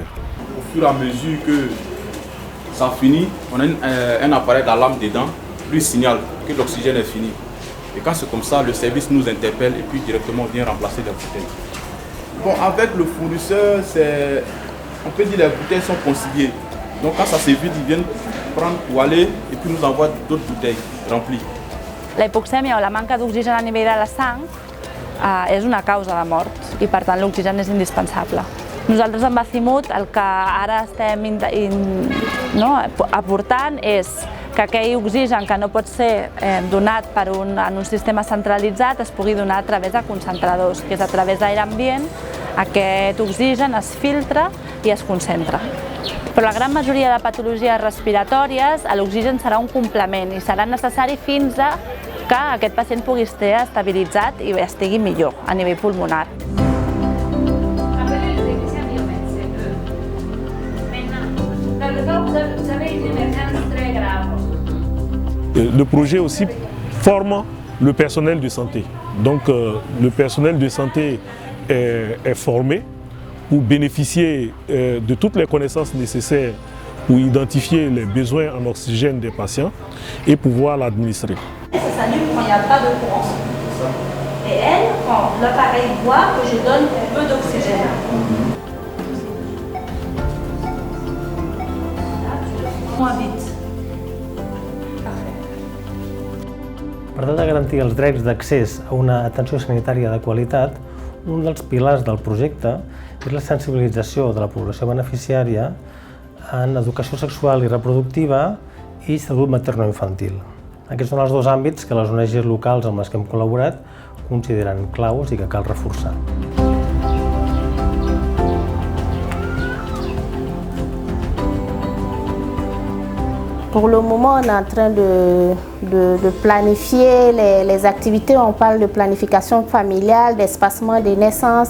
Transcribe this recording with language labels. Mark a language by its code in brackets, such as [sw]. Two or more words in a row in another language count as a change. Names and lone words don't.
[fr] Au fur et à mesure que ça finit, on a un appareil d'alarme dedans, lui signale que l'oxygène est fini. Et quand c'est comme ça, le service nous interpelle et puis directement vient remplacer les bouteilles. Bon, avec le fournisseur, on peut dire que les bouteilles sont consignées. Donc quand ça se vide, ils viennent prendre pour aller et puis nous envoient d'autres bouteilles remplies. [ca] La hipoxèmia o la manca d'oxigen a nivell de la sang és una causa de mort i per tant l'oxigen és indispensable. Nosaltres amb Azimut el que ara estem aportant és que aquell oxigen que no pot ser donat en un sistema centralitzat es pugui donar a través de concentradors, que és a través d'aire ambient, aquest oxigen es filtra i es concentra. Per la gran majoria de patologies respiratòries l'oxigen serà un complement i serà necessari fins a que aquest pacient pugui estar estabilitzat i estigui millor a nivell pulmonar. [fr] Le projet aussi forme le personnel de santé. Donc le personnel de santé est formé pour bénéficier de toutes les connaissances nécessaires pour identifier les besoins en oxygène des patients et pouvoir l'administrer. Ça s'allume quand il n'y a pas de courant. Et elle, quand l'appareil voit que je donne peu d'oxygène. Moins vite. [ca] Per tal de garantir els drets d'accés a una atenció sanitària de qualitat, un dels pilars del projecte és la sensibilització de la població beneficiària en educació sexual i reproductiva i salut materno-infantil. Aquests són els dos àmbits que les ONGs locals amb les que hem col·laborat consideren claus i que cal reforçar. [fr] Pour le moment, on est en train de planifier les activités. On parle de planification familiale, d'espacement des naissances.